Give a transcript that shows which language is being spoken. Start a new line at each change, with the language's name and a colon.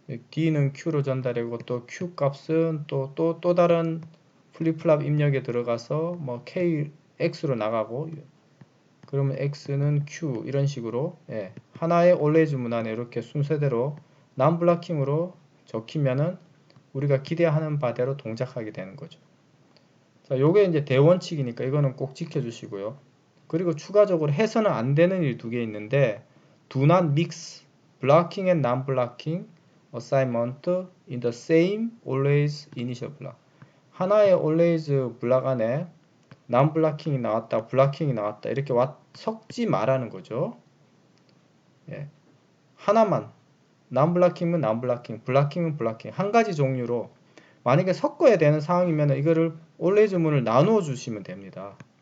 Korean: D는 Q로 전달하고 또 Q 값은 또 다른 플립플랍 입력에 들어가서 뭐 K, X로 나가고 그러면 X는 Q 이런 식으로 하나의 always 문안에 이렇게 순서대로 non-blocking으로 적히면은 우리가 기대하는 바대로 동작하게 되는 거죠. 자, 요게 이제 대원칙이니까 이거는 꼭 지켜주시고요. 그리고 추가적으로 해서는 안 되는 일 두 개 있는데
English: do not mix blocking and non-blocking assignment in the same always initial block.
Korean: 하나의 always 블락 안에 non-blocking이 나왔다, blocking이 나왔다 이렇게 섞지 말라는 거죠. 하나만 non-blocking은 non-blocking, blocking은 blocking 한 가지 종류로 만약에 섞어야 되는 상황이면 이거를 always 문을 나누어 주시면 됩니다.